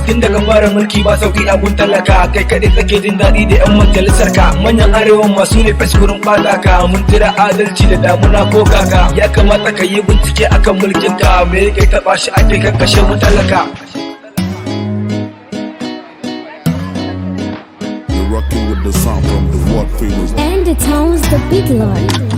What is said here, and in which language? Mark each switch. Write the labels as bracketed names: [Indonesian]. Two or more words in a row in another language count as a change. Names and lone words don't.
[Hausa] Tun daga fara mulki ba sauki a gun talaka. Kai kaɗai kake jin daɗi da 'yan majalisar ka. Manyan arewa masu ne fes gurin ɓata ka. Mun jira adalci da damuna ko kaka. Ya kamata ka yi bincike akan mulkin ka. Me yake taɓa shi ake kakkashe mu talaka? [English] You're rocking with the sound from the world famous. And the town's the big lord.